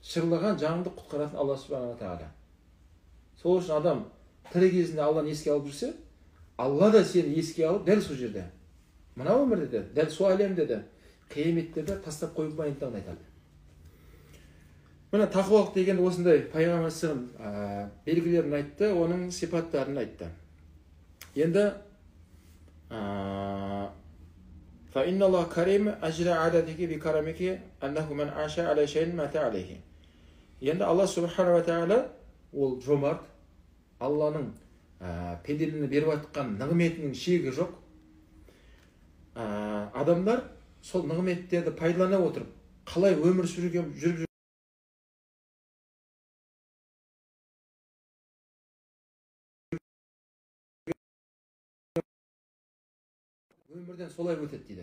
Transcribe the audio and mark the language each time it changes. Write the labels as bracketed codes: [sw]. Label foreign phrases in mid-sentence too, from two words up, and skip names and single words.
[kk] шырлаған жаныңды құтқаратын Алла Субханала Тағала. Сол үшін адам тірі кезінде Алланы еске алып жүрсе, Алла да сені еске алып дәл сол жерде, мына өмірде де, дәл сол әлемде де, қияметте де тастап қоймайтындығын айтады. Міне тақуалық деген осындай пайғамбар белгілерін айтты, оның сипаттарын айтты. [ar] Енді فإن الله كريم أجل عادته بكرمه أنه من عاش على شيء مات عليه. [kk] Енді Алла Субхана ва Тағала ол жомарт, Алланың пенделігіне беріп жатқан нығметінің шегі жоқ. Адамдар сол нығметтерді пайдалана отырып, қалай өмір сүрген жүріп өмірден солай өтеді дейді.